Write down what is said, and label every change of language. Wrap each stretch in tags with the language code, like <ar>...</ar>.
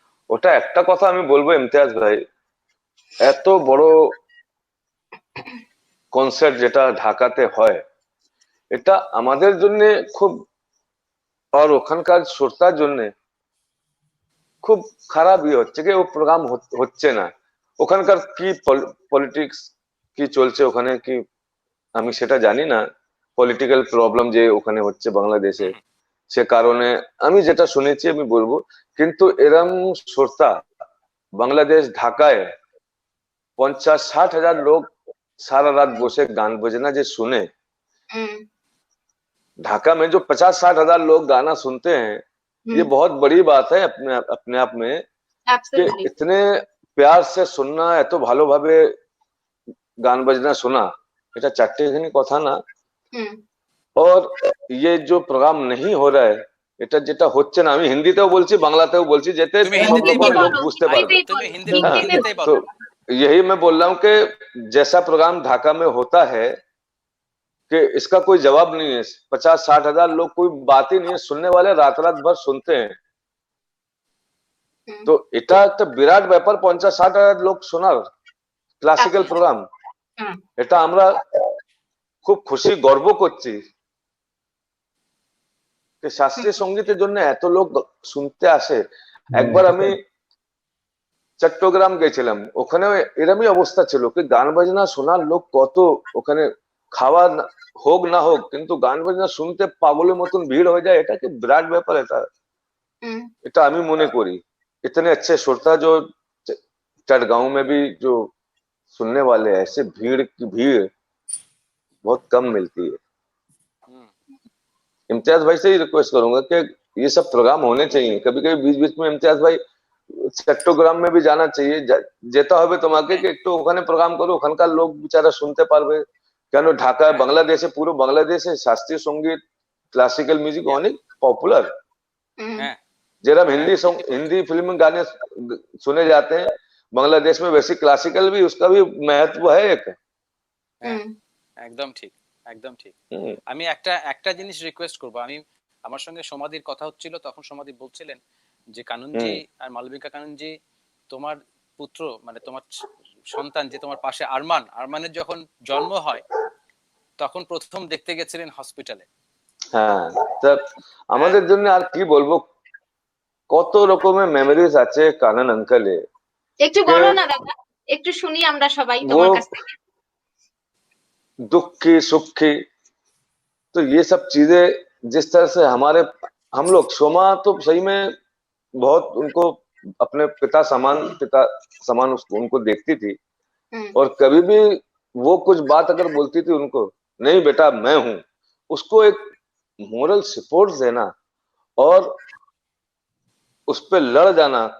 <bn>ওটা একটা কথা আমি বলবো ইমতিয়াজ ভাই, এত বড় কনসার্ট যেটা ঢাকাতে হয় এটা আমাদের জন্য খুব, আর ওখানকার শ্রোতার জন্য খুব খারাপ হচ্ছে কি ও প্রোগ্রাম হচ্ছে না। ওখানকার কি পলিটিক্স কি চলছে ওখানে কি আমি সেটা জানি না, পলিটিক্যাল প্রবলেম যে ওখানে হচ্ছে বাংলাদেশে, সে কারণে আমি যেটা শুনেছি আমি বলবো। কিন্তু এরম শ্রোতা বাংলাদেশ ঢাকায়</bn> <hi>50-60 हजार लोग सारा रात बसे गान बजना जो सुने, ढाका में जो 50-60 हजार लोग गाना सुनते हैं ये बहुत बड़ी बात है अपने आप में। कि इतने प्यार से सुनना,</hi> <bn>এত ভালোভাবে গান বাজনা শোনা, এটা চারটেখানি কথা না।</bn> <hi>और ये जो प्रोग्राम नहीं हो रहा है,</hi> <bn>এটা যেটা হচ্ছে না, আমি হিন্দিতেও বলছি বাংলাতেও বলছি যাতে লোক বুঝতে পারবে।</bn> <hi>তো यही मैं बोल रहा हूँ कि जैसा प्रोग्राम ढाका में होता है कि इसका कोई जवाब नहीं है। 50-60 हजार लोग कोई बात ही नहीं है, सुनने वाले रात रात भर सुनते हैं।</hi> <bn>तो এটা একটা বিরাট ব্যাপার, 50-60 হাজার লোক শোনার ক্লাসিক্যাল প্রোগ্রাম, এটা আমরা খুব খুশি গর্ব করছি যে শাস্ত্রীয় সঙ্গীতের জন্য এত লোক শুনতে আসে। একবার আমি চট্টগ্রাম গেছিলাম, ওখানে এরমই অবস্থা ছিল কি গান বাজনা শোনার লোক কত, ওখানে খাওয়া হোক না হোক কিন্তু গান বাজনা শুনতে পাগলের মতন ভিড় হয়ে যায়। এটা কি বিরাট ব্যাপার, এটা আমি মনে করি।</bn> <hi>इतने अच्छे श्रोता जो चटगांव में भी जो सुनने वाले हैं, ऐसे भीड़ की भीड़ बहुत कम मिलती है। इम्तियाज भाई से ही रिक्वेस्ट करूंगा कि ये सब प्रोग्राम होने चाहिए। कभी कभी बीच बीच में इम्तियाज भाई चट्टग्राम में भी जाना चाहिए,</hi> <bn>যেতে হবে তোমাকে कि একটু ওখানে প্রোগ্রাম করো, ওখানকার লোক বিচারা শুনতে পারবে। কেন ঢাকা বাংলাদেশে, পুরো বাংলাদেশে শাস্ত্রীয় সঙ্গীত ক্লাসিক্যাল মিউজিক অনেক পপুলার।</bn> <hi>जब हिंदी फिल्म गाने सुने जाते हैं बांग्लादेश में, वैसे क्लासिकल भी उसका भी महत्व है एक।</hi> <bn>একদম ঠিক, একদম ঠিক। আমি একটা জিনিস রিকোয়েস্ট করব, আমি আমার সঙ্গে সমাধির কথা হচ্ছিল, তখন সমাধি বলছিলেন যে কানুনজি আর মালবিকা কানুনজি, তোমার পুত্র মানে তোমার সন্তান যে তোমার পাশে আরমানের যখন জন্ম হয় তখন প্রথম দেখতে গেছিলেন হসপিটালে। হ্যাঁ, তা আমাদের জন্য আর কি বলবো, কত রকমের মেমোরিজ আছে কানন আঙ্কেলে। একটু বলো না দাদা, একটু শুনি আমরা সবাই তোমার কাছ থেকে।</bn> <hi>दुखी सुखी, तो ये सब चीजें जिस तरह से हम लोग सोमा तो सही में बहुत उनको अपने पिता समान उनको देखती थी। और कभी भी वो कुछ बात अगर बोलती थी उनको, नहीं बेटा मैं हूं, उसको एक मोरल सपोर्ट देना और उस पर लड़ जाना।</hi>